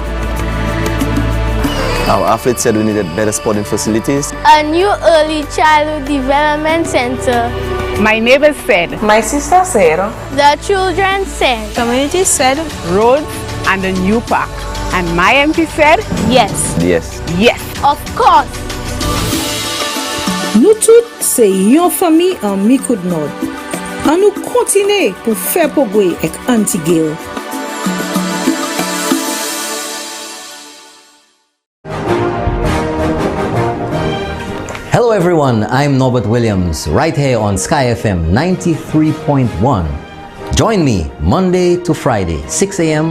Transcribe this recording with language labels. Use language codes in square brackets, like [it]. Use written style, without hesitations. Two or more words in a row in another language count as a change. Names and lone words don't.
[en] Our athlete said we needed better sporting facilities. A new early childhood development center. My neighbors said. My sister said. The children said. Community said. Roads and a new park. And my MP said. Yes. Yes. Yes. Of course. [acf] Nou tout se yon fami an Mikoud Nord. An nou kontine pou fè pogwe ek Antigel. [en] Hello everyone, I'm Norbert Williams, right here on Sky FM 93.1. Join me Monday to Friday, 6 a.m.